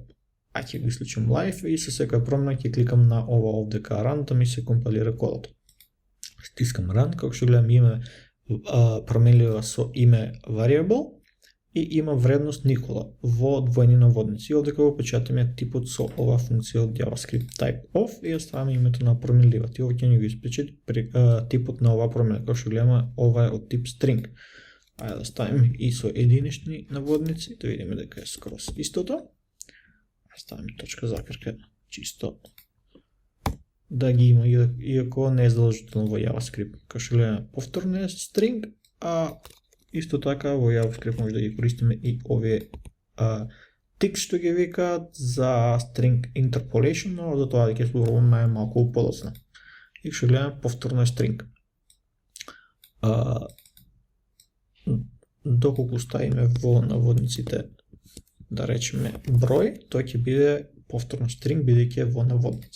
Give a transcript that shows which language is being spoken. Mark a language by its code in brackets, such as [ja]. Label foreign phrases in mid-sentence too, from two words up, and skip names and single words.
[mk] Ќе го исклучам live и со секоја промена ќе кликам на ова овдека run да ми се компилира кодот. Стискам run, како што гледам име променлива со име variable и има вредност Никола во двојни наводници. Овдека го печатаме типот со ова функција од JavaScript [en] type of [mk] и оставаме името на променливата. И ова ќе ни го испечати типот на оваа промена. Како што гледаме, ова е од тип string. Ајде да ставиме и со единични наводници, да видиме дека е скрос истото. Ставиме точка закрка, чисто да ги има, иако не е задолжително во JavaScript. Како што гледаме, повторно е string, а исто така во JavaScript може да ги користиме и овие тикс што ги викаат за [en] string interpolation, [mk] но за тоа да ќе зборуваме малку подоцна. И што гледаме, повторно е string. Доколку ставиме во наводниците, да речеме број, тој ќе биде повторно string, бидејќи е во наводници.